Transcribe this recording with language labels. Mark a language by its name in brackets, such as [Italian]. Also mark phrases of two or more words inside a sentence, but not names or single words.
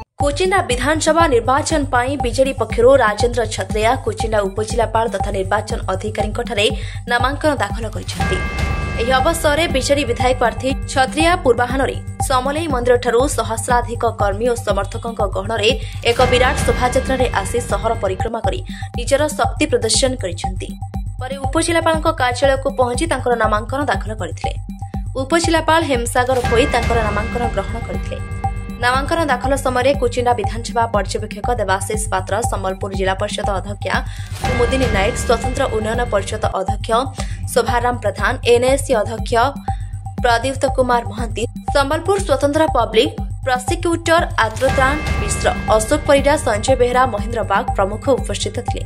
[Odia] କୁଚିଣ୍ଡା ବିଧାନସଭା ନିର୍ବାଚନ ପାଇ ବିଜେଡି ପକ୍ଷରୁ ରାଜେନ୍ଦ୍ର ଛତ୍ରିଆ କୁଚିଣ୍ଡା ଉପଜିଲ୍ଲାପାଳ ତଥା ନିର୍ବାଚନ ଅଧିକାରୀ ନାମାଙ୍କନ ଦାଖଲ କରିସେନ୍ତି। ଏହି ଅବସରରେ ବିଜେଡି ବିଧାୟକ ପ୍ରାର୍ଥୀ ଛତ୍ରିଆ ପୂର୍ବାହ୍ନରେ ସମଲେଇ ମନ୍ଦିରଠାରୁ ସହସ୍ରାଧିକ କର୍ମୀ ଓ ସମର୍ଥକଙ୍କ ଗହଣରେ ଏକ ବିରାଟ ଶୋଭାଯାତ୍ରାରେ ଆସି ସହର ପରିକ୍ରମା କରି ନିଜର ଶକ୍ତି ପ୍ରଦର୍ଶନ କରିଛନ୍ତି। ପରେ ଉପଜିଲ୍ଲାପାଳଙ୍କ କାର୍ଯ୍ୟାଳୟକୁ ପହଞ୍ଚି ତାଙ୍କର ନାମାଙ୍କନ ଦାଖଲ କରିଥିଲେ। ଉପଜିଲ୍ଲାପାଳ ହେମସାଗର ହୋଇ ତାଙ୍କର ନାମାଙ୍କନ ଗ୍ରହଣ କରିଥିଲେ। [Hindi] नामांकन दाखल समय कुचिंडा विधानसभा पर्यवेक्षक देवाशीष पात्र, संबलपुर जिला परिषद अध्यक्षा कुमुदिनी नायक, स्वतंत्र उन्नयन परिषद अध्यक्ष शोभाराम प्रधान, एनएससी अध्यक्ष प्रदीप्त कुमार महांती, संबलपुर स्वतंत्र पब्लिक प्रोसिक्यूटर आद्रत्राण मिश्र, अशोक परिडा, संजय बेहरा, महेंद्र बाग प्रमुख उपस्थित थे।